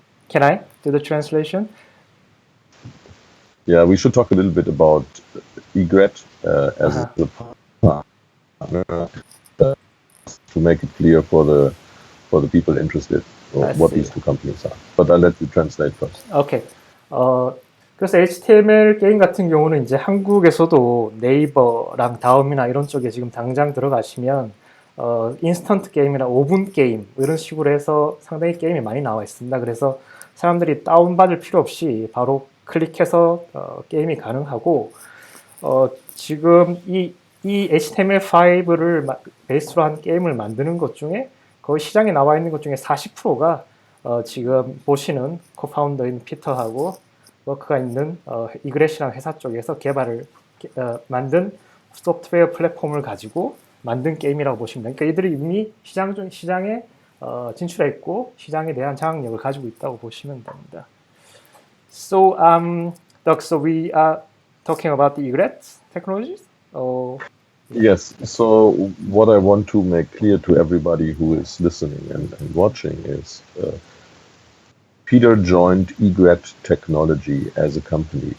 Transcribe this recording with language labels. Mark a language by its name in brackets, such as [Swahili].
[English] Can I do the translation? Yeah, we should talk a little bit about Egret as a partner to make it clear for the people interested what these two companies are. But I'll let you translate first. Okay. [Korean] 그래서 HTML 게임 같은 경우는 이제 한국에서도 네이버랑 다음이나 이런 쪽에 지금 당장 들어가시면 인스턴트 게임이나 5분 게임 이런 식으로 해서 상당히 게임이 많이 나와 있습니다. 그래서 사람들이 다운받을 필요 없이 바로 클릭해서 게임이 가능하고, 지금 이 HTML5를 베이스로 한 게임을 만드는 것 중에 거의 시장에 나와 있는 것 중에 40%가 지금 보시는 코파운더인 피터하고 워크가 있는 이그레시랑 회사 쪽에서 만든 소프트웨어 플랫폼을 가지고 만든 게임이라고 보시면 됩니다. 그러니까 이들이 이미 시장에 진출해 있고 시장에 대한 장악력을 가지고 있다고 보시면 됩니다. [English] So, Doc, so we are talking about the Egret technologies? Yes, so what I want to make clear to everybody who is listening and watching is Peter joined Egret Technology as a company.